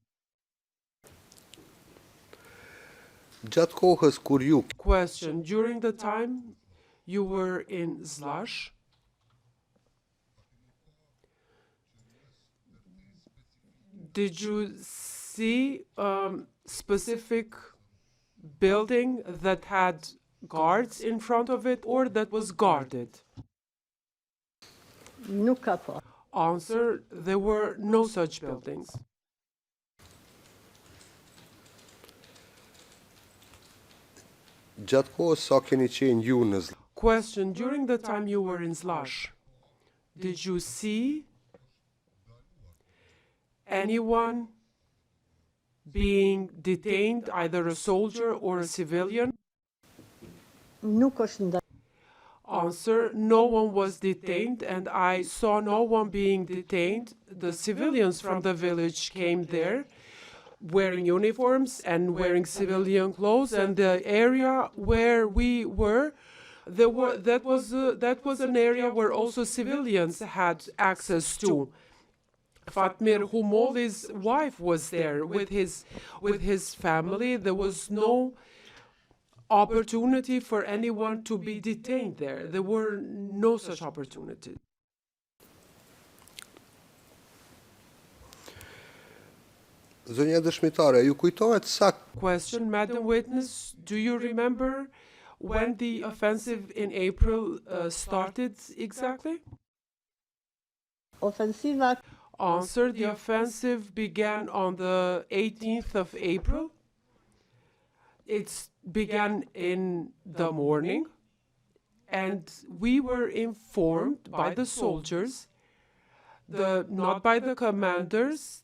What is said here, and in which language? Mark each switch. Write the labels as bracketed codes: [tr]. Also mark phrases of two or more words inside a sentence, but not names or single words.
[en] Question, during the time you were in Zlash, did you see specific building that had guards in front of it or that was guarded? [sq] Nuk ka pas. [en] Answer, there were no such buildings. [sq] Gjatë kohës sa keni qenë ju në Zlaj, [en] Question, during the time you were in Slash, did you see anyone being detained, either a soldier or a civilian? [sq] Nuk është nda. [en] Answer, no one was detained and I saw no one being detained. The civilians from the village came there wearing uniforms and wearing civilian clothes, and the area where we were, that was an area where also civilians had access to. Fatmir Humoli's wife was there with his family. There was no opportunity for anyone to be detained there. There were no such opportunities. [sq] Zonja dëshmitare, ju kujtohet sakt [en] Question, Madam Witness, do you remember when the offensive in April started exactly? [sq] Ofensiva [en] Answer, the offensive began on the 18th of April. It began in the morning, and we were informed by the soldiers, not by the commanders.